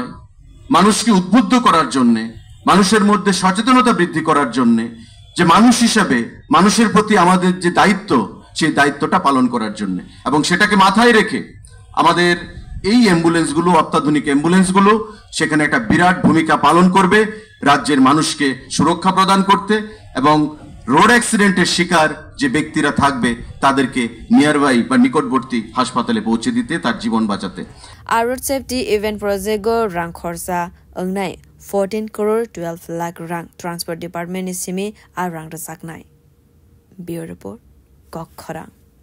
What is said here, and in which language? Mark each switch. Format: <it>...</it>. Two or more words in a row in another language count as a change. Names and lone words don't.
<bn>মানুষকে উদ্বুদ্ধ করার জন্য মানুষের মধ্যে সচেতনতা বৃদ্ধি করার জন্য যে মানুষ হিসেবে মানুষের প্রতি আমাদের যে দায়িত্ব সেই দায়িত্বটা পালন করার জন্য এবং সেটাকে মাথায় রেখে আমাদের এই অ্যাম্বুলেন্সগুলো অত্যাধুনিক অ্যাম্বুলেন্সগুলো সেখানে একটা বিরাট ভূমিকা পালন করবে রাজ্যের মানুষকে সুরক্ষা প্রদান করতে এবং</bn> <en>road accident</en> <bn>শিকার যে ব্যক্তিরা থাকবে তাদেরকে নিয়ারবাই বা নিকটবর্তী হাসপাতালে পৌঁছে দিতে তার জীবন বাঁচাতে</bn> <trp>আর</trp> <en>road safety event project</en> <trp>রাং খরচা অংনাই 14 crore 12 lakh rang Transport Department is simi ar rang rasak nai Bureau Report Kok Khorang</trp>